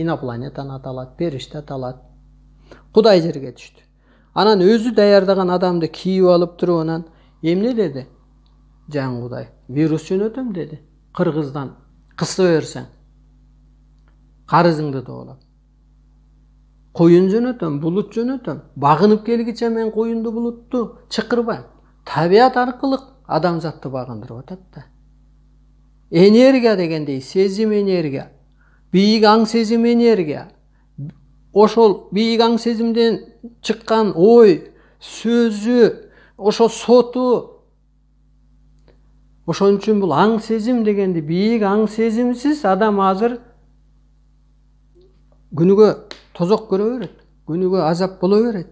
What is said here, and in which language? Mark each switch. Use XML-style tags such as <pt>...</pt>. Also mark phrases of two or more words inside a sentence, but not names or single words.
<ky>Инопланетаны аталат, периште аталат. Кудай жерге түштү. Анан өзү даярдаган адамды кийип алып туруп, анан эмне деди? Жаңы Кудай, вирус жөнөтөм деди. Кыргыздан кыса берсең карызыңды доолап. Коюн жөнөтөм, булут жөнөтөм. Багынып келгиче мен коюнду, булутту чыкырбайым. Табият аркылык адамзатты багындырып атат да. Энергия дегендей, сезим энергия. Бийик аң сезим энергия. Ошол бийик аң сезимден чыккан ой, сөзү, ошо соту. Ошон үчүн бул аң сезим дегенди бийик аң сезимсиз адам азыр күнүгө тозок көрө берет, күнүгө азап боло берет.</ky>